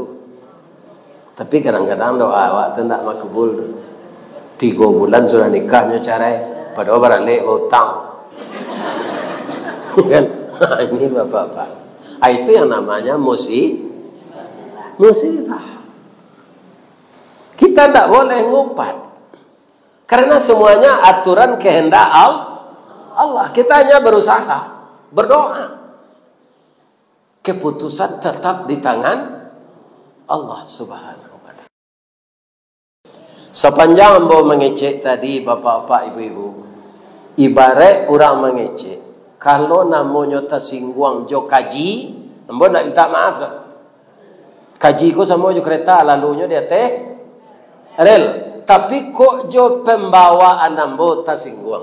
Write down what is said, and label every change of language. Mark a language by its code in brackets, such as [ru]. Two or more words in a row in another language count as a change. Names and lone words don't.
[min] Tapi kadang-kadang doa awak tu tak makbul. [id] 3 bulan sudah nikahnya cerai, padahal balik hutang. Kan? Ini bapak-bapak. Itu yang namanya musibah. Kita tidak boleh ngupat. Karena semuanya aturan kehendak Allah. Kita hanya berusaha, berdoa. Keputusan tetap di tangan Allah Subhanahu wa ta'ala. [min] Sepanjang ambo mengecek tadi bapak-bapak ibu-ibu, ibarat orang mengecek, kalau namanya tersinggung jo kaji, ambo nak minta maaf lah. Kaji ko sama jo kereta lalunya dia teh rel, tapi kok jo pembawaan ambo tersinggung.